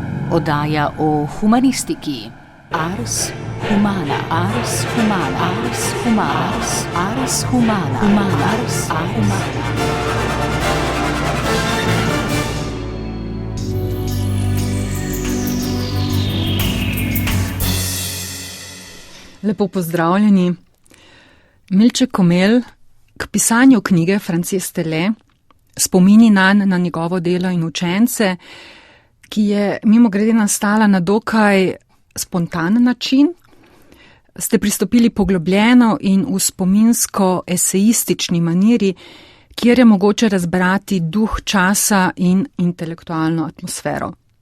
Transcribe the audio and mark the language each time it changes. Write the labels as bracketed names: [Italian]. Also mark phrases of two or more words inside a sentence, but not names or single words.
[Slovenian] Oddaja o humanistiki. [Latin] Ars humana, ars humana, ars humana, ars humana, ars humana. [Slovenian] Lepo pozdravljeni. Milček Komelj k pisanju knjige Frances Tele, spomini na njegovo delo in učence, ki je mimogrede nastala na dokaj spontan način, ste pristopili poglobljeno in v spominsko-esejistični maniri, kjer je mogoče razbrati duh časa in intelektualno atmosfero.